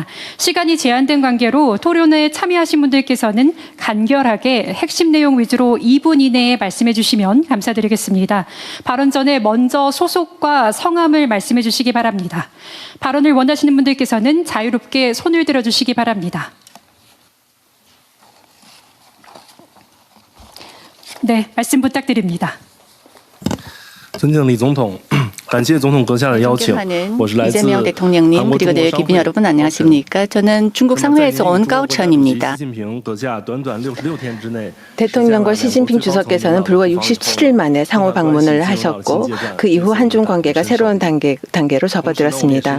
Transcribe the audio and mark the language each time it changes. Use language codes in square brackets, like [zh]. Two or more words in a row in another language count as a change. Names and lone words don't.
[ko] 시간이 제한된 관계로 토론에 참여하신 분들께서는 간결하게 핵심 내용 위주로 2분 이내에 말씀해 주시면 감사드리겠습니다. 발언 전에 먼저 소속과 성함을 말씀해 주시기 바랍니다. 발언을 원하시는 분들께서는 자유롭게 손을 들어 주시기 바랍니다. 네, 말씀 부탁드립니다. [zh] 尊敬李总统，感谢总统阁下的邀请。我是来自 [ko] 이재명 대통령님 그리고 내 기빈 여러분 안녕하십니까? 저는 중국 상하이에서 온 까오천입니다. 대통령과 시진핑 주석께서는 불과 67일 만에 상호 방문을 하셨고 그 이후 한중 관계가 새로운 단계로 접어들었습니다.